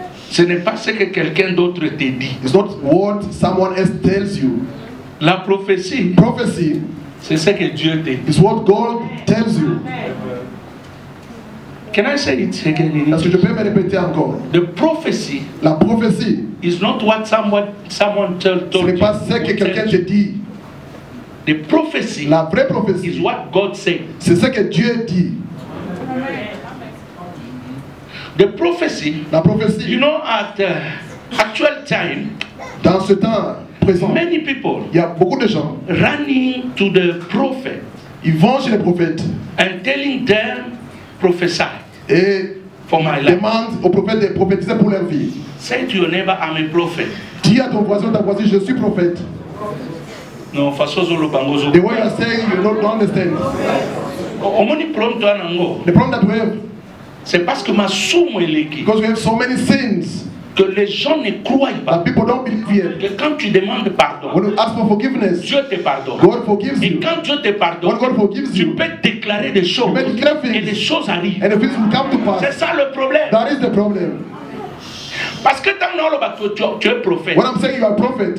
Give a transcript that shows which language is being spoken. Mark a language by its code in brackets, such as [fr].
[fr] Ce n'est pas ce que quelqu'un d'autre te dit. [en] It's not what someone else tells you. [fr] La prophétie. [en] Prophecy. [fr] C'est ce que Dieu te dit. [en] It's what God tells you. Can I say it again? [fr] Est-ce que je peux me répéter encore? [en] The prophecy. [fr] La prophétie. [en] Is not what someone told you. [fr] Ce n'est pas ce que quelqu'un te dit. [en] The prophecy. [fr] La vraie prophétie. [en] Is what God said. [fr] C'est ce que Dieu dit. [en] The prophecy, [fr] la prophétie, [en] you know, at actual time, [fr] dans ce temps présent, [en] many people, [fr] il y a beaucoup de gens [en] running to the prophet, [fr] ils vont chez les prophètes [en] and telling them prophesy [fr] et [en] for my life. [fr] Demandent aux prophètes de prophétiser pour leur vie. [en] Say to your neighbor, I'm a prophet. [fr] Dis à ton voisin, ta voisine, je suis prophète. [en] No, the way you are saying, you don't understand. The problem that we have, [fr] c'est parce que ma [en] because we have so many sins, [fr] que les gens ne croient pas. [en] That people don't believe yet. [fr] Que quand tu demandes pardon, [en] when you ask for forgiveness, [fr] Dieu te pardonne. [en] God forgives you. [fr] Et quand Dieu te pardonne, [en] when God forgives [fr] tu [en] you, [fr] peux déclarer des choses. Et les choses arrivent. [en] And the things will come to pass. [fr] C'est ça le problème. [en] That is the problem. [fr] Parce que tu es prophète. [en] When I'm saying you are a prophet,